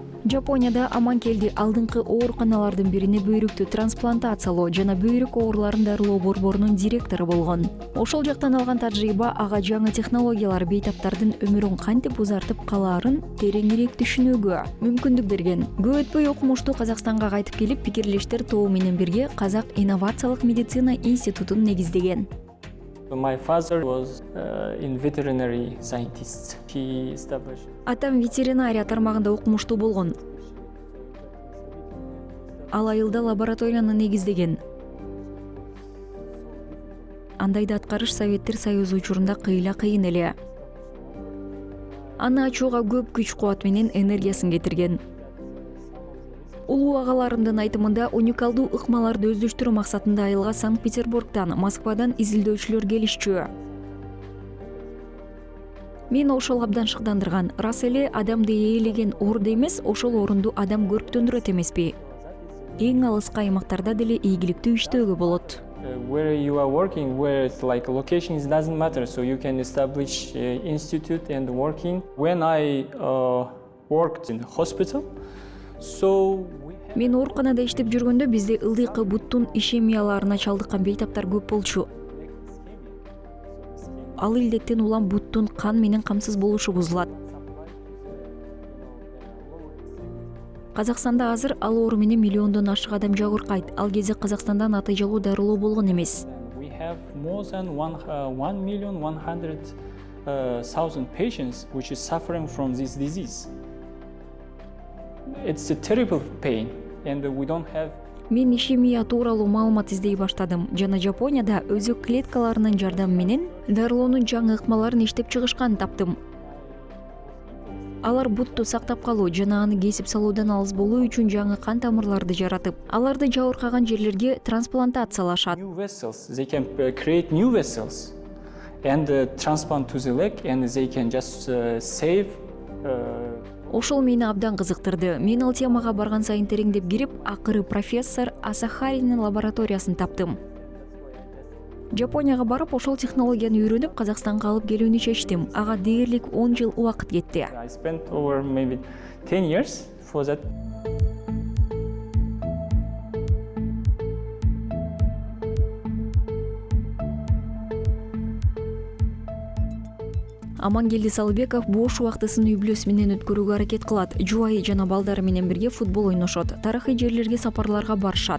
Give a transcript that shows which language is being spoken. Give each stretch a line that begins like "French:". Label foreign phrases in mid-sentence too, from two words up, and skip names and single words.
Kyrgyz: Жапонияда Аманкелди алдыңкы ооруканалардын бирине бөйрөктү трансплантациялоо жана бөйрөк ооруларын дарылоо борборунун директору болгон. Ошол жактан алган тажрыйба ага жаңы технологиялар бейтаптардын өмүрүн кантип узартып калаарын тереңирээк түшүнүүгө мүмкүндүк берген. Көп өтпөй окумуштуу Казакстанга кайтып келип, пикирлештер тобу менен бирге Казак инновациялык медицина институтун негиздеген.
English: My father was in veterinary scientist. He established.
Kyrgyz: Атам ветеринария тармагында окумуштуу болгон. Ал айылда лабораторияны негиздеген. Андайды аткарыш Советтер Союзу учурунда кыйла кыйын эле. Аны ачууга көп күч-кубат менен энергиясын кетирген. Улуу агаларымдын айтымында уникалдуу ыкмаларды өздөштүрүү максатында айылга Санкт-Петербургдан, Москвадан изилдөөчүлөр келишчү. Мен ошол абдан шыктандырган. Рас эле адамды ээлеген орду эмес, ошол орунду адам көрктөндүрөт эмеспи? Эң алыскы аймактарда деле ийгиликтүү иштөөгө болот.
English: Where you are working, where it's like location doesn't matter, so you can establish institute and working. When I worked in hospital, so
Kyrgyz: Мен ооруканада иштеп жүргөндө бизде ылдыйкы буттун ишемияларына чалдыккан бейтаптар көп болчу. Ал илдеттен улам буттун кан менен камсыз болушу бузулат. Казакстанда азыр ал оору менен миллиондон ашык адам жабыркайт. Ал кезде Казакстанда натыйжалуу дарылоо болгон эмес.
English: we have more than 1,100,000 patients which is suffering from this disease. It's a terrible pain, and we don't have.
Kyrgyz: Мен ишемия тууралуу маалымат издей баштадым жана Жапонияда өзөк клеткаларынын жардамы менен дарылоонун жаңы ыкмаларын иштеп чыгышканын таптым. Алар бутту сактап калуу жана аны кесип салуудан алыс болуу үчүн жаңы кан тамырларды жаратып, аларды жабыркаган жерлерге трансплантациялашат.
English: New vessels, they can create new vessels and transplant to the leg, and they can just save.
Kyrgyz: Ошол мени абдан кызыктырды. Мен ал темага барган сайын тереңдеп кирип, акыры профессор Асахаринин лабораториясын таптым. Жапонияга барып, ошол технологияны үйрөнүп, Казакстанга алып келүүнү чечтим. Ага дээрлик 10 жыл убакыт кетти.
English: I spent over maybe 10 years for that.
Kyrgyz: Аманкелди Салыбеков бош убактысын үй-бүлөсү менен өткөрүүгө аракет кылат. Жубайы жана балдары менен бирге футбол ойношот. Тарыхый жерлерге сапарларга барышат.